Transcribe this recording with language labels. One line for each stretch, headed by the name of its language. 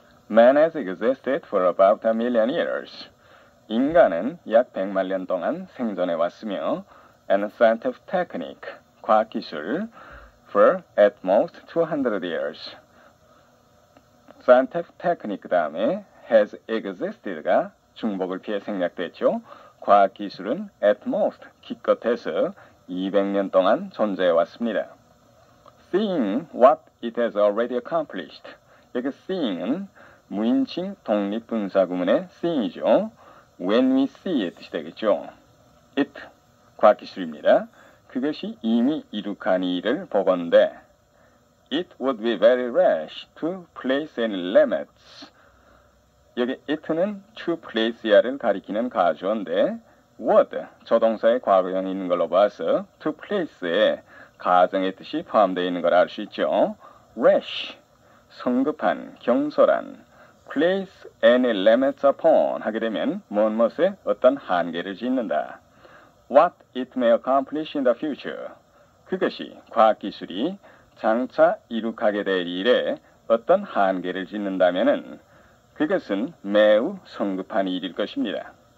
English: Man has existed for about 1,000,000 years.
Korean: 인간은 약 100만 년 동안 생존해 왔으며
English: and scientific technique,
Korean: 과학기술,
English: for at most 200 years.
Korean: scientific technique 다음에 has existed가 중복을 피해 생략됐죠. 과학기술은
English: at most,
Korean: 기껏해서 200년 동안 존재해 왔습니다.
English: seeing what it has already accomplished.
Korean: 여기 seeing은 무인칭 독립분사 구문의 seeing이죠. When we see의 뜻이 되겠죠. It, 과학기술입니다. 그것이 이미 이룩한 일을 보건대
English: It would be very rash to place any limits.
Korean: 여기 it는 to place야를 가리키는 가주어인데 would, 조동사의 과거형이 있는 걸로 봐서 to place에 가정의 뜻이 포함되어 있는 걸 알 수 있죠. rash, 성급한, 경솔한,
English: place any limits upon
Korean: 하게 되면 무엇에 어떤 한계를 짓는다.
English: What it may accomplish in the future.
Korean: 그것이 과학기술이 장차 이룩하게 될 일에 어떤 한계를 짓는다면은 그것은 매우 성급한 일일 것입니다.